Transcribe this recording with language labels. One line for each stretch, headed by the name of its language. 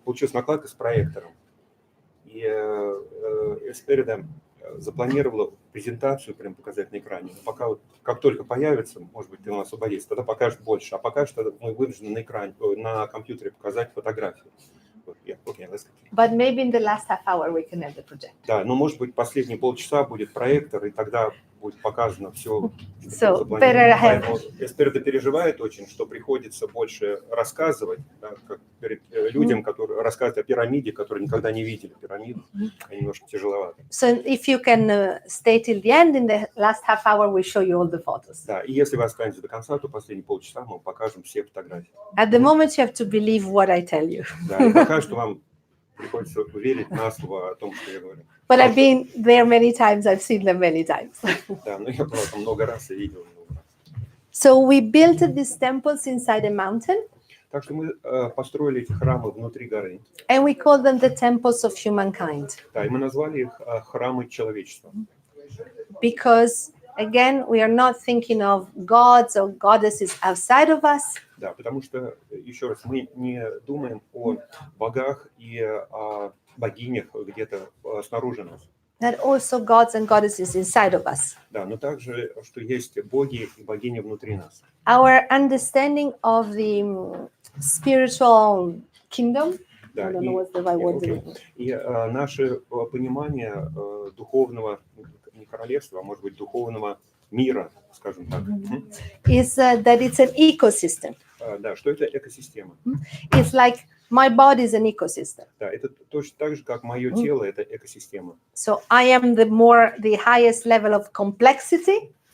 Russian: получилась накладка с проектором. И Эсперида запланировала презентацию прям показать на экране. Но пока вот, как только появится, может быть, он освободится, тогда покажет больше. А пока что мы вынуждены на экране, на компьютере показать фотографию.
English: Yeah, okay, let's continue. But maybe in the last half hour we can have the project.
Russian: Да, но может быть последние полчаса будет проектор, и тогда будет показано все.
English: So better have.
Russian: Эсперида переживает очень, что приходится больше рассказывать, да, как перед людям, которые рассказывают о пирамиде, которые никогда не видели пирамиду, немножко тяжеловато.
English: So if you can stay till the end, in the last half hour we show you all the photos.
Russian: Да, и если вы останетесь до конца, то последние полчаса мы покажем все фотографии.
English: At the moment you have to believe what I tell you.
Russian: Да, и пока что вам приходится верить на слово о том, что я говорю.
English: But I've been there many times, I've seen them many times.
Russian: Да, но я просто много раз и видел.
English: So we built these temples inside a mountain,
Russian: Так что мы построили эти храмы внутри горы.
English: and we call them the temples of humankind.
Russian: Да, и мы назвали их храмы человечества.
English: Because again, we are not thinking of gods or goddesses outside of us,
Russian: Да, потому что, еще раз, мы не думаем о богах и о богинях где-то снаружи нас.
English: that also gods and goddesses inside of us.
Russian: Да, но также, что есть боги и богини внутри нас.
English: Our understanding of the spiritual kingdom,
Russian: Да,
English: I don't know what's the right word.
Russian: окей. И наше понимание духовного, не королевства, а может быть духовного мира, скажем так.
English: Is that it's an ecosystem.
Russian: Да, что это экосистема.
English: It's like my body is an ecosystem.
Russian: Да, это точно так же, как мое тело, это экосистема.
English: So I am the highest level of complexity.